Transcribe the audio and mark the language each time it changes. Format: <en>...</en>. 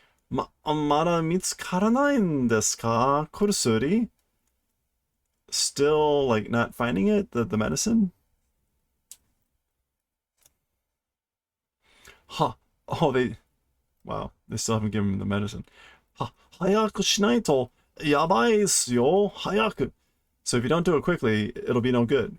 <ja>まだ見つからないんですか？薬?</ja> <en>Still, like, not finding it? The medicine? Ha! Oh, wow, they still haven't given him the medicine. Ha!</en> <ja>早くしないと、やばいっすよ。早く.</ja> <en>So if you don't do it quickly, it'll be no good.</en>